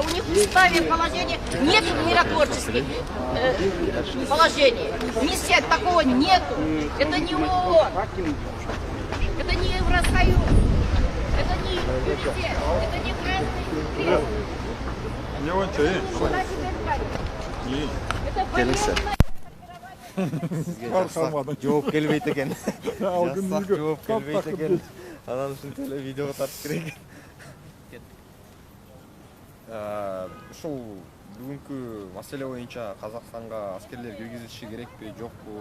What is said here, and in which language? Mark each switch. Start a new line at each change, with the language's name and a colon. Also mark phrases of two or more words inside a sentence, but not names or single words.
Russian: У них в уставе положения нет миротворческих положений. Миссия такого нету. Это не ООН. Это не Евросоюз. Это не комитет. Это не Красный Крест. Не он чей.
Kyrgyz: Келиңиз. Жооп келбейт экен. Жооп келбейт экен. Анан ушинтип эле видеого тартып керек. Ушул бүгүнкү маселе боюнча Казакстанга аскерлер киргизилиши керекпи, жокпу?